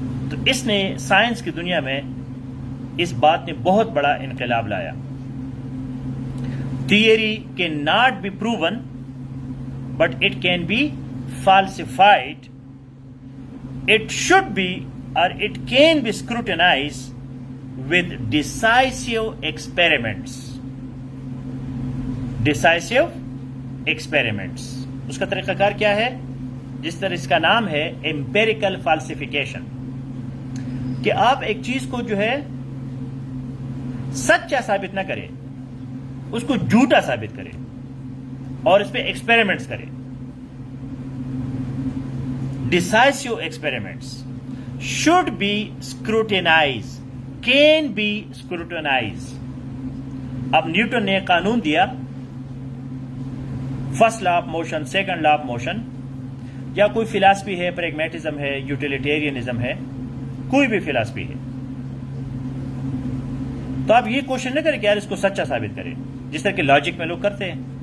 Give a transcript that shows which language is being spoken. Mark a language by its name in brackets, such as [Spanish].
[Hindi] तो इसने साइंस की दुनिया में इस बात ने बहुत बड़ा इनकलाब लाया। [English] Theory can not be proven but it can be falsified. It should be or it can be scrutinized with decisive experiments. Decisive experiments. [Hindi] उसका तरीकाकार क्या है? जिस तरह इसका नाम है एम्पेरिकल फाल्सिफिकेशन, कि आप एक चीज को जो है सच्चा साबित ना करें, उसको झूठा साबित करें और इस पे एक्सपेरिमेंट्स करें। [English] Decisive experiments should be scrutinized, can be scrutinized. [Hindi] अब न्यूटन ने कानून दिया, first law of motion, second law of motion, या कोई फिलॉसफी है, प्रैग्मेटिज्म है, यूटिलिटेरियनिज्म है, कोई भी फिलॉसफी है, तो आप ये क्वेश्चन न करें कि यार इसको सच्चा साबित करें, जिस तरह के लॉजिक में लोग करते हैं।